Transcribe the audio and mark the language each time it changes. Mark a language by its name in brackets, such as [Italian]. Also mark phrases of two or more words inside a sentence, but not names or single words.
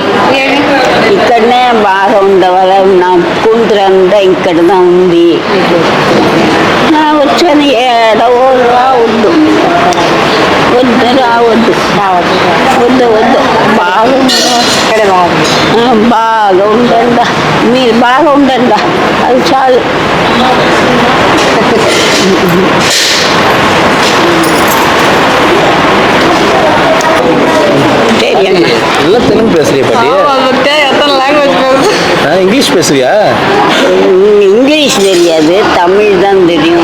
[Telugu] ఇక్కడనే బాగా ఉండవల్ల నా కూతురు అంతా ఇక్కడ ఉంది. వచ్చాను. ఏడో రావద్దు. వద్దు రావద్దు. వద్దు వద్దు. బాగా ఉండండి. మీరు బాగా ఉండండి. అది చాలు. [Tamil] நல்லா தெலுங்கு பேசுறியா பாட்டி? இங்கிலீஷ் பேசுறியா? இங்கிலீஷ் தெரியாது, தமிழ் தான் தெரியும்.